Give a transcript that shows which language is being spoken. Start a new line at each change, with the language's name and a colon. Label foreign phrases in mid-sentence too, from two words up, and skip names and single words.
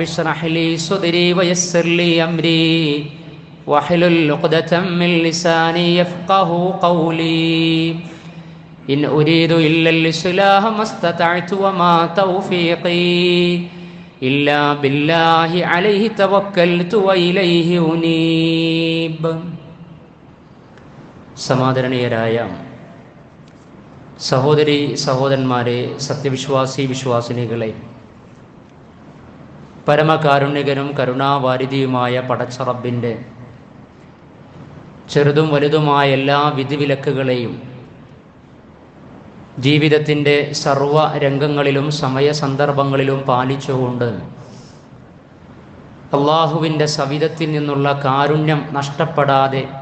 Arabic: اشرح لي صدري ويسر لي أمري واحلل عقدة من لساني يفقه قولي إن أريد إلا الإصلاح ما استطعت وما توفيقي إلا بالله عليه توكلت وإليه أنيب
Malayalam: സമാദരണീയരായ സഹോദരി സഹോദരന്മാരെ, സത്യവിശ്വാസി വിശ്വാസിനികളെ, പരമകാരുണ്യകനും കരുണാവാരിധിയുമായ പടച്ച റബ്ബിൻ്റെ ചെറുതും വലുതുമായ എല്ലാ വിധിവിലക്കുകളെയും ജീവിതത്തിൻ്റെ സർവ രംഗങ്ങളിലും സമയസന്ദർഭങ്ങളിലും പാലിച്ചുകൊണ്ട് അള്ളാഹുവിൻ്റെ സവിധത്തിൽ നിന്നുള്ള കാരുണ്യം നഷ്ടപ്പെടാതെ